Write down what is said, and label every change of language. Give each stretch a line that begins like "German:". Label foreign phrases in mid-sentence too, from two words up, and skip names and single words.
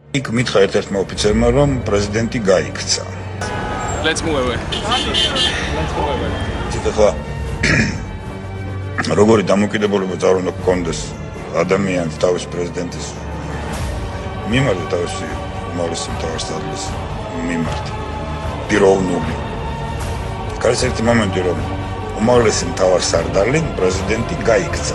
Georgian: იქ მითხრა ერთ-ერთმა ოფიცერმა, რომ პრეზიდენტი გაიქცა.
English: Let's move away.
Georgian: ციტა როგორი დამოკიდებულება წარ უნდა გქონდეს ადამიანს თავის პრეზიდენტის მიმართ თავისი უმაღლესი მთავარსარდლის მიმართ პიროვნული. გარს ერთი მომენტი რომ უმაღლესი მთავარსარდალი პრეზიდენტი გაიქცა.